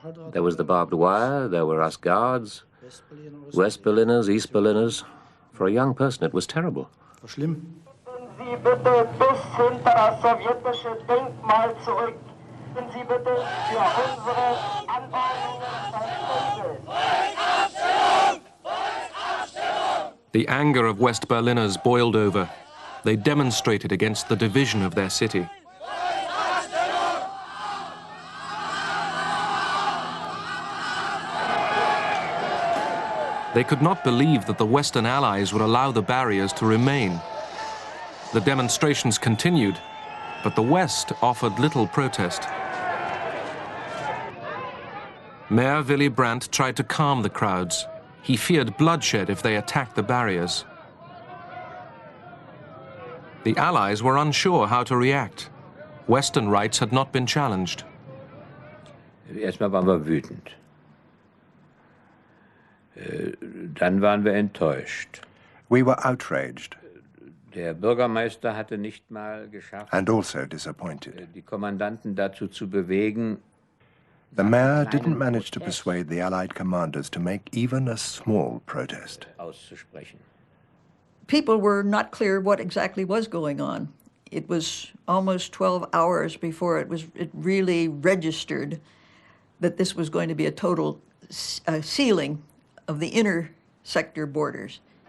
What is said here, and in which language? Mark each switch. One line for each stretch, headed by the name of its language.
English: There was the barbed wire, there were us guards, West Berliners, East Berliners. For a young person, it was terrible.
German: Sie bitte bis hinter das sowjetische Denkmal zurück. Sie bitte für unsere Anordnungen verständigen.
English: The anger of West Berliners boiled over. They demonstrated against the division of their city. They could not believe that the Western Allies would allow the barriers to remain. The demonstrations continued, but the West offered little protest. Mayor Willy Brandt tried to calm the crowds. He feared bloodshed if they attacked the barriers. The Allies were unsure how to react. Western rights had not been challenged.
German: Erstmal waren wir wütend. Dann waren wir enttäuscht.
English: We were outraged.
German: Der Bürgermeister hatte nicht mal geschafft,
English: and also disappointed.
German: Die Kommandanten dazu zu bewegen.
English: The mayor didn't manage to persuade the Allied commanders to make even a small protest.
German: Auszusprechen.
English: People were not clear what exactly was going on. It was almost 12 hours before it really registered that this was going to be a total sealing of the inner sector borders.